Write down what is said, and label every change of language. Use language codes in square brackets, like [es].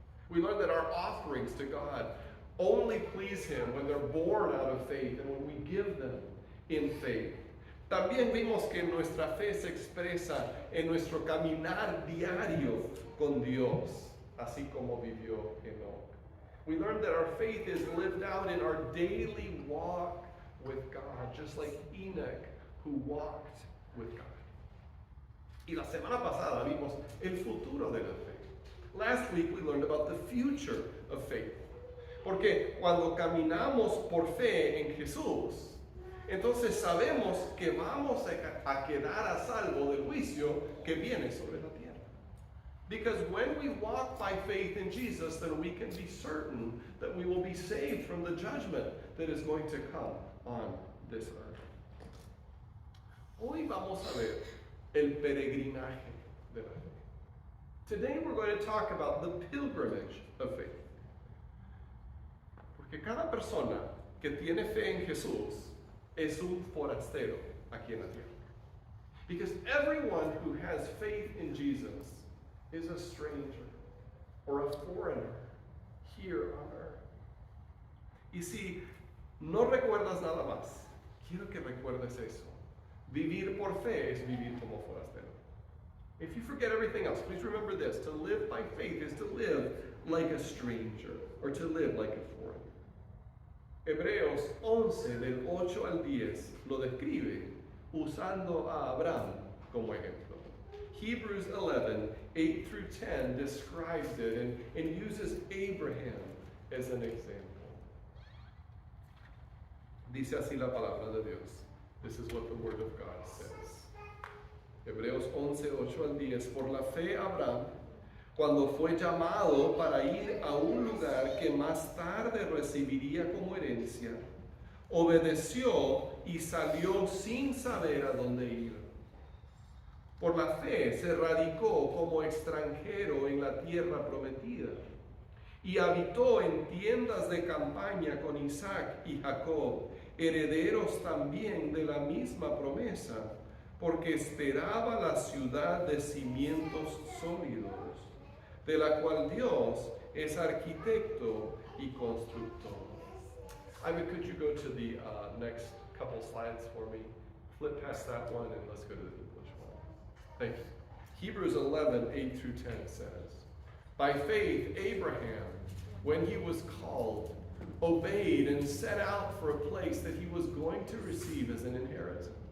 [en] We learned that our offerings to God only please Him when they're born out of faith and when we give them in faith. [es] También vimos que nuestra fe se expresa en nuestro caminar diario con Dios, así como vivió Enoch. [en] We learned that our faith is lived out in our daily walk with God, just like Enoch who walked with God. [es] Y la semana pasada vimos el futuro de la fe. [en] Last week we learned about the future of faith. [es] Porque cuando caminamos por fe en Jesús, entonces sabemos que vamos a quedar a salvo del juicio que viene sobre la tierra. [en] Because when we walk by faith in Jesus, then we can be certain that we will be saved from the judgment that is going to come on this earth. [es] Hoy vamos a ver el peregrinaje de la fe. [en] Today we're going to talk about the pilgrimage of faith. [es] Porque cada persona que tiene fe en Jesús es un forastero aquí en la tierra. [en] Because everyone who has faith in Jesus is a stranger or a foreigner here on earth. [es] Y si no recuerdas nada más, quiero que recuerdes eso. Vivir por fe es vivir como forastero. [en] If you forget everything else, please remember this. To live by faith is to live like a stranger or to live like a foreigner. [es] Hebreos 11 del 8 al 10 lo describe usando a Abraham como ejemplo. [en] Hebrews 11, 8 through 10 describes it and uses Abraham as an example. [es] Dice así la palabra de Dios. [en] This is what the Word of God says. [es] Hebreos 11, 8 al 10. Por la fe Abraham, cuando fue llamado para ir a un lugar que más tarde recibiría como herencia, obedeció y salió sin saber a dónde iba. Por la fe se radicó como extranjero en la tierra prometida y habitó en tiendas de campaña con Isaac y Jacob, herederos también de la misma promesa, porque esperaba la ciudad de cimientos sólidos, de la cual Dios es arquitecto y constructor. [en] Could you go to the next couple slides for me? Flip past that one and let's go to the English one. Thank you. Hebrews 11, 8 through 10 says, by faith Abraham, when he was called, obeyed and set out for a place that he was going to receive as an inheritance.